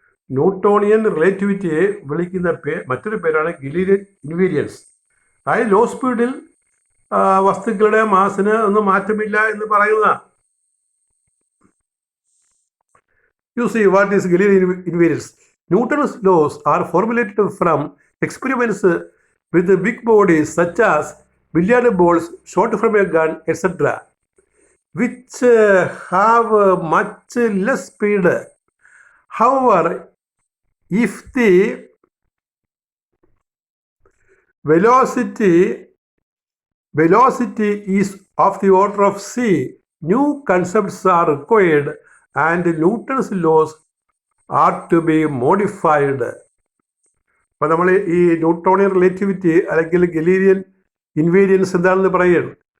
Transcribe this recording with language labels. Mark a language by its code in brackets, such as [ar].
[ml] Newtonian റിലേറ്റിവിറ്റിയെ വിളിക്കുന്ന മറ്റൊരു പേരാണ് ഗലീലിയൻ ഇൻവേരിയൻസ്. അതായത് ലോ സ്പീഡിൽ വസ്തുക്കളുടെ മാസിന് ഒന്നും മാറ്റമില്ല എന്ന് പറയുന്നതാണ്. [en] You see, what is Galilean invariance? Newton's laws are formulated from experiments with the big bodies such as billiard balls shot from a gun, etc., which have much less speed. However, if the velocity is of the order of c, new concepts are required and Newton's laws are to be modified. [ml] അപ്പോൾ നമ്മൾ ഈ Newtonian relativity അല്ലെങ്കിൽ Galilean invariance എന്താണെന്ന് പറയുകയാണ്.